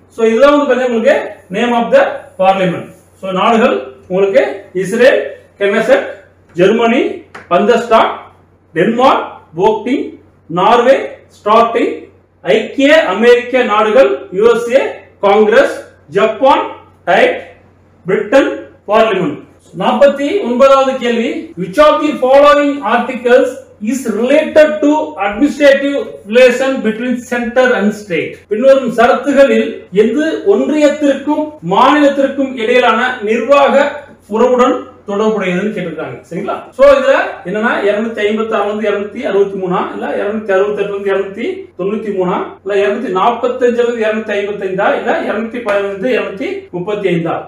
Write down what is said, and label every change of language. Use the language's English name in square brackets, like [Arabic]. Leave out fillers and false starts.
[Tamil] So இதெல்லாம் வந்து பாத்தீங்கன்னா உங்களுக்கு [English] Name of the parliament. [Tamil] So நாடுகள் உங்களுக்கு Israel, கெனசெட், Germany, பந்தஸ்டாட், Denmark, போக்டிங், Norway, starting, ஐக்கிய அமெரிக்க நாடுகள், USA, Congress, Japan, diet, Britain, parliament. 49வது கேள்வி, [English] which of the following articles is related to administrative relation between center and state. [Tamil] பின்வரும் சரத்துகளில் எது ஒன்றியத்திற்கும் மாநிலத்திற்கும் இடையிலான நிர்வாக உறவுடன் தொடர்புடையதுன்னு கேட்டிருக்காங்க. சரிங்களா? சோ இதுல என்னன்னா 256 இருந்து 263 இல்ல 268 இருந்து 293 இல்ல 245 இருந்து 255 இல்ல 215 இருந்து 235.